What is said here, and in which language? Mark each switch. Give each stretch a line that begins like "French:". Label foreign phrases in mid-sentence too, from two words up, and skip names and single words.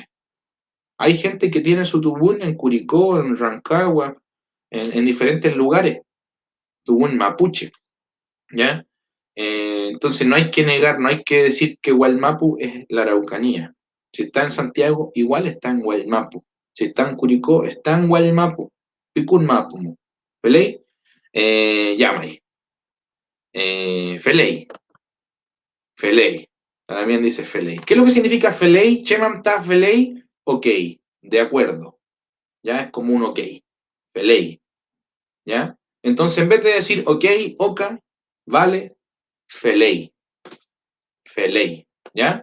Spanish: Hay gente que tiene su tubún en Curicó, en Rancagua, en diferentes lugares,
Mapuche: tubún mapuche,
Spanish: ¿ya? Entonces no hay que negar, no hay que decir que Gualmapu es la Araucanía. Si está en Santiago, igual está en Gualmapu. Si está en Curicó, está en Gualmapu.
Mapuche: Picún Mapu, ¿feley? Yamay. Feley. Feley.
Spanish: También dice Feley. ¿Qué es lo que significa Feley?
Mapuche: Chemam ta Feley,
Spanish: ok, de acuerdo. Ya es como un ok. Feley. ¿Ya? Entonces, en vez de decir ok, oka, vale, Feley. Feley. ¿Ya?